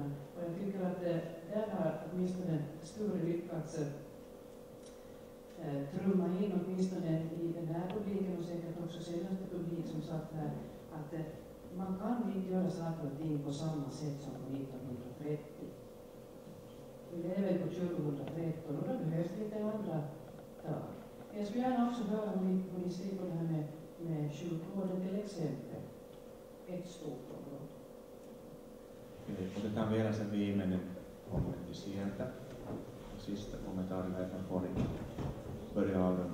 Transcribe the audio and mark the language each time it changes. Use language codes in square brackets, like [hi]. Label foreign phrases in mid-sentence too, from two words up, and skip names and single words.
[sv] Och jag tycker att där har åtminstone Sture lyckats trumma in åtminstone i den här publiken och säkert också senaste publik som satt här, att man kan inte göra saker och ting på samma sätt som på 1930. Vi lever på 2013 och då behövs det lite andra tag. Jag skulle gärna också höra hur ni ser på det här med sjukvården till exempel. Ett stort område. [fi] Otetaan vielä se viimeinen kommentti sieltä. [sv] Sista [fi] kommentaarin aikana [sv] får ni börja